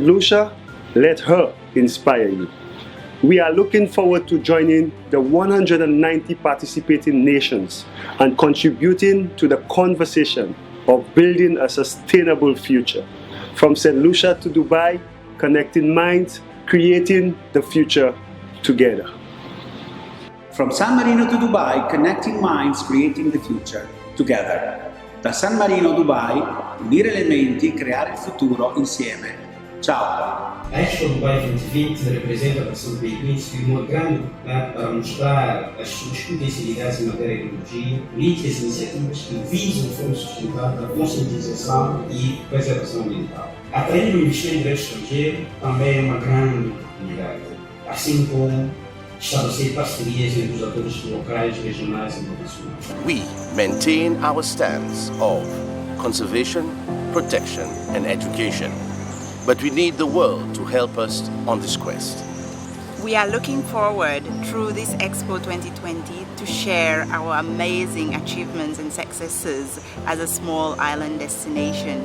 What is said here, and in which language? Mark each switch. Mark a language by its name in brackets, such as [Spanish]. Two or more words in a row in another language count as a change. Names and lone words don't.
[English] Lucia, let her inspire you. We are looking forward to joining the 190 participating nations and contributing to the conversation of building a sustainable future. From St. Lucia to Dubai, connecting minds, creating the future together. From San Marino to Dubai, connecting minds, creating the future together. [Italian] Da San Marino a Dubai, unire le menti, creare il futuro insieme. Ciao! [Portuguese] A Expo Dubai 2020 representa para São Benedito uma grande oportunidade para mostrar as suas potencialidades em matéria de tecnologia, políticas e iniciativas que visam de forma sustentável a conscientização e preservação ambiental. Atrair o investimento direto estrangeiro também é uma grande oportunidade, assim como estabelecer parcerias entre os atores locais, regionais e internacionais. [English] We maintain our stance of conservation, protection and education. But we need the world to help us on this quest. We are looking forward through this Expo 2020 to share our amazing achievements and successes as a small island destination.